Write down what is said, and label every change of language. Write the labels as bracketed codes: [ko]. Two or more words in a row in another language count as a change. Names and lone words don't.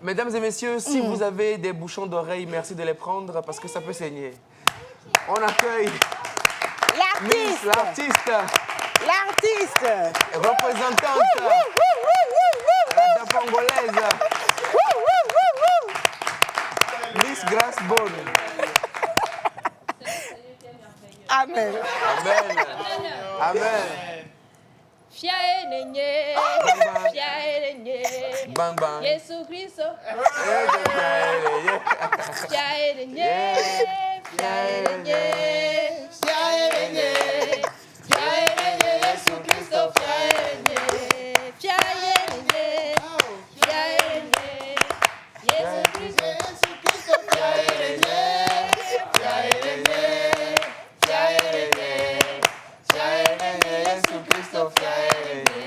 [fr] Mesdames et messieurs, si vous avez des bouchons d'oreilles, merci de les prendre parce que ça peut saigner. On accueille Miss, l'artiste. Représentante. La congolaise. Miss Grace Bone. Amen. Amen. Amen. [ee] Fiae nenye, fiae nenye, Bang bang. Yesu Christo. Fiae nenye, fiae nenye, fiae nenye, fiae nenye, Yesu Christo, fiae nenye, fiae nenye, fiae nenye, Yesu Christo, fiae nenye, fiae nenye, fiae nenye, fiae nenye, Yesu Christo, fiae nenye.